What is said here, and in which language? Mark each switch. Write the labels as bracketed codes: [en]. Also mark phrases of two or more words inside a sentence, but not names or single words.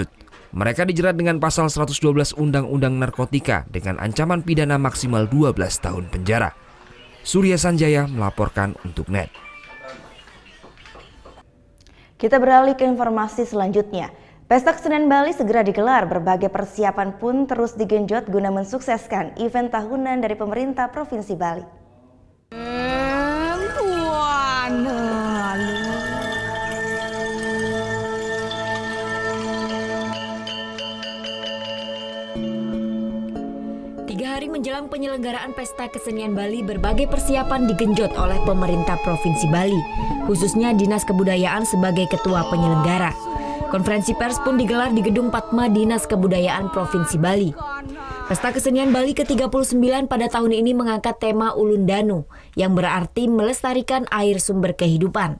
[id] Mereka dijerat dengan pasal 112 Undang-Undang Narkotika dengan ancaman pidana maksimal 12 tahun penjara. Surya Sanjaya melaporkan untuk NET. Kita beralih ke informasi selanjutnya. Pesta Kesenian Bali segera digelar, berbagai persiapan pun terus digenjot guna mensukseskan event tahunan dari pemerintah Provinsi Bali. 3 hari menjelang penyelenggaraan Pesta Kesenian Bali, berbagai persiapan digenjot oleh pemerintah Provinsi Bali, khususnya Dinas Kebudayaan sebagai ketua penyelenggara. Konferensi pers pun digelar di Gedung Padma Dinas Kebudayaan Provinsi Bali. Pesta Kesenian Bali ke-39 pada tahun ini mengangkat tema Ulun Danu, yang berarti melestarikan air sumber kehidupan.